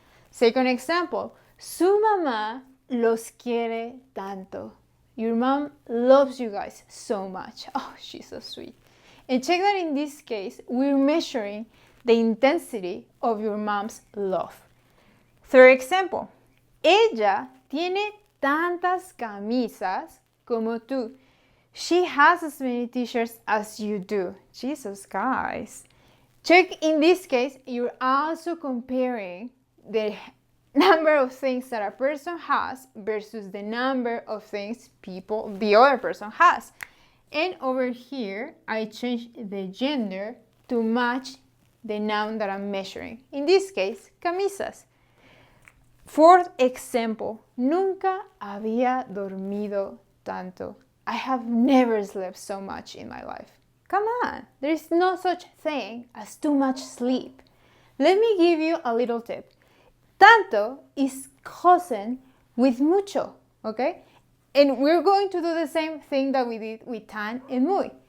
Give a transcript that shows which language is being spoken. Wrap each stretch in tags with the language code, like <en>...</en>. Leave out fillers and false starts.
<en>Second example,</en> <es>su mamá los quiere tanto.</es> <en>Your mom loves you guys so much. Oh, she's so sweet. And check that in this case, we're measuring the intensity of your mom's love. Third example,</en> <es>ella tiene tantas camisas como tú.</es> <en>She has as many t-shirts as you do. Jesus, guys. Check in this case, you're also comparing the number of things that a person has versus the number of things the other person has. And over here, I changed the gender to match the noun that I'm measuring. In this case, camisas. Fourth example,</en> <es>nunca había dormido tanto.</es> <en>I have never slept so much in my life. Come on, there is no such thing as too much sleep. Let me give you a little tip. Tanto is cousin with mucho, okay? And we're going to do the same thing that we did with tan and muy.</en>